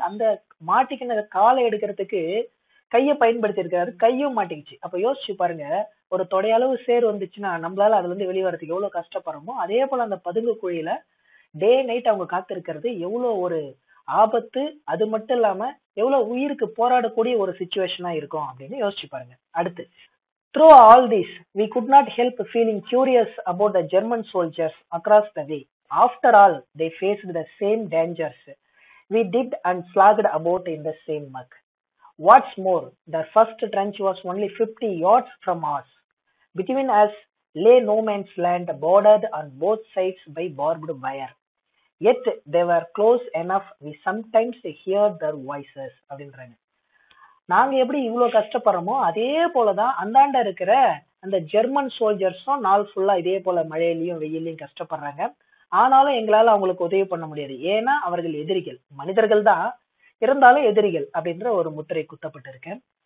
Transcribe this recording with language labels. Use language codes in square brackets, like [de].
[ta] அந்த மாட்டிக்கின காலை எடுக்கிறதுக்கு கையை பயன்படுத்தி இருக்காரு, கையும் மாட்டிக்கிச்சு. அப்ப யோசிச்சு பாருங்க, ஒரு தொடையளவு சேர் வந்துச்சுன்னா நம்மளால அதுல இருந்து வெளியே வரதுக்கு எவ்வளவு கஷ்டப்படுறோமோ, அதே போல அந்த பதுங்கு குழியில டே நைட் அவங்க காத்திருக்கிறது எவ்வளவு ஒரு ஆபத்து. அது மட்டும் இல்லாம எவ்வளவு உயிருக்கு போராடக்கூடிய ஒரு சிச்சுவேஷனா இருக்கும் அப்படின்னு யோசிச்சு பாருங்க. அடுத்து, [en] through all this we could not help feeling curious about the German soldiers across the way. After all, they faced the same dangers we did and flagged about in the same mug. What's more, the first trench was only 50 yards from us. Between us lay no man's land, bordered on both sides by barbed wire. Yet they were close enough we sometimes heard their voices. [ta] அப்படின்றாங்க. நாங்க எப்படி இவ்வளவு கஷ்டப்படுறோமோ அதே போலதான் அந்தாண்ட இருக்கிற அந்த German சோல்ஜர்ஸும் நாள் ஃபுல்லா இதே போல மழையிலயும் வெயிலையும் கஷ்டப்படுறாங்க. ஆனாலும் எங்களால அவங்களுக்கு உதவி பண்ண முடியாது. ஏன்னா அவர்கள் எதிரிகள், மனிதர்கள் தான் இருந்தாலும் எதிரிகள் அப்படின்ற ஒரு முத்திரை குத்தப்பட்டிருக்கேன்.